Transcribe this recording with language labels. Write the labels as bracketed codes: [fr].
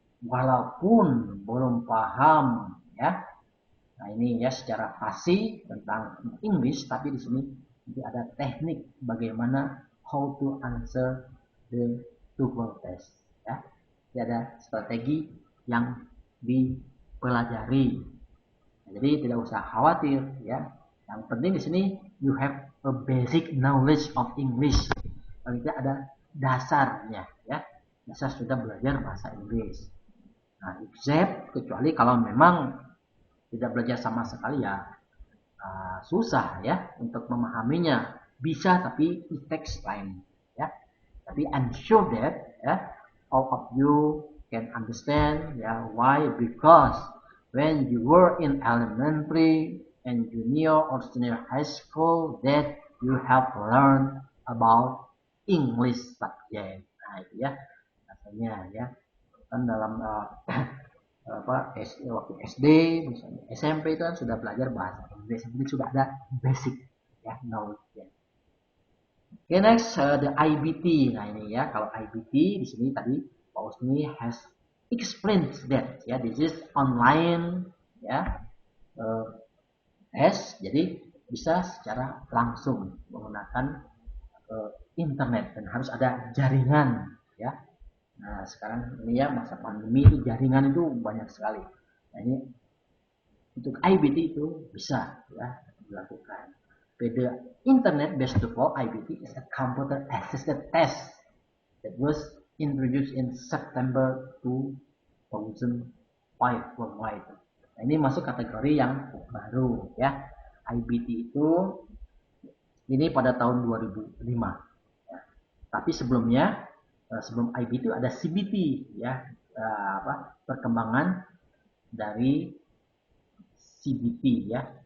[id] Walaupun belum paham, ya. Nah, ini ya secara fasih tentang English, tapi di sini ada teknik bagaimana how to answer the TOEFL test. Ya, jadi ada strategi yang dipelajari. Nah, jadi tidak usah khawatir, ya. [en] Yang penting di sini you have a basic knowledge of English. [id] Paling tidak ada dasarnya, ya. Dasar sudah belajar bahasa Inggris. Nah, except kecuali kalau memang tidak belajar sama sekali, ya susah ya untuk memahaminya. Bisa, tapi it takes time, ya. [en] Tapi I'm sure that ya all of you can understand, ya. Why? Because when you were in elementary and junior or senior high school, that you have learned about English subject. [id] Nah, itu ya rasanya, ya. Kan dalam waktu SD, misalnya SMP itu kan sudah belajar bahasa Inggris, jadi sudah ada basic ya knowledge ya. Okay, next the IBT. Nah, ini ya, kalau IBT di sini tadi Pak Usni has explained that ya, this is online ya test, jadi bisa secara langsung menggunakan internet dan harus ada jaringan ya. Nah, sekarang ini ya masa pandemi itu jaringan itu banyak sekali. Nah, ini untuk IBT itu bisa ya dilakukan. [en] The internet based TOEFL IBT is a computer assisted test that was introduced in September 2005. 5 worldwide. [id] Nah, ini masuk kategori yang baru ya. IBT itu ini pada tahun 2005. Ya. Tapi sebelumnya sebelum IBT itu ada CBT ya, perkembangan dari CBT ya.